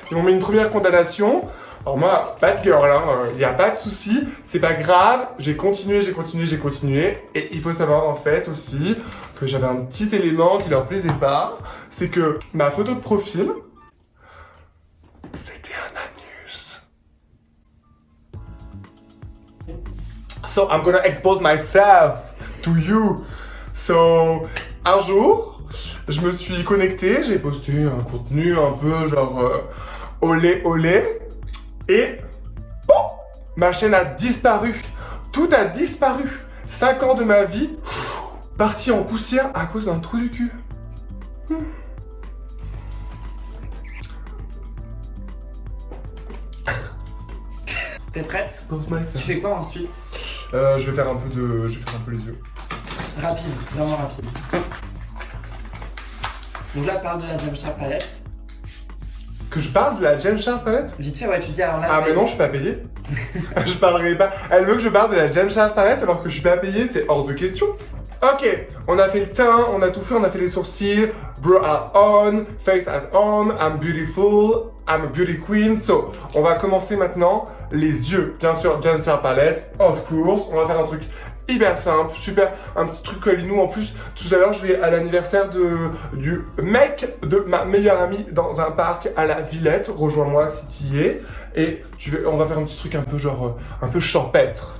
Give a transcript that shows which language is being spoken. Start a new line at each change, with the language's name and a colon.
French: Ils m'ont mis une première condamnation. Alors moi,
English: bad girl,
French: il n'y a pas de souci, c'est pas grave. J'ai continué. Et il faut savoir en fait aussi que j'avais un petit élément qui leur plaisait pas. C'est que ma photo de profil, c'était un anus.
English: So I'm gonna expose myself to you. So,
French: un jour, je me suis connecté, j'ai posté un contenu un peu genre olé olé et bon, ma chaîne a disparu. Tout a disparu. 5 ans de ma vie partis en poussière à cause d'un trou du cul. T'es prête?
English: Expose myself.
French: Tu fais quoi ensuite? Je vais faire un peu les yeux. Rapide, vraiment rapide. Donc là, parle de la Gemsharp palette. Que je parle de la Gemsharp palette? Vite fait, ouais, tu dis alors là. Ah mais non, je suis pas payé. Je parlerai pas. Elle veut que je parle de la Gemsharp palette alors que je suis pas payé, c'est hors de question. Ok, on a fait le teint, on a tout fait, on a fait les sourcils.
English: Brow are on, face is on, I'm beautiful, I'm a beauty queen. So,
French: on va commencer maintenant les yeux. Bien sûr, Gemsharp palette,
English: of course.
French: On va faire un truc hyper simple, super, un petit truc nous. En plus, tout à l'heure, je vais à l'anniversaire du mec de ma meilleure amie dans un parc à la Villette. Rejoins-moi si t'y es. Et on va faire un petit truc un peu genre, un peu champêtre.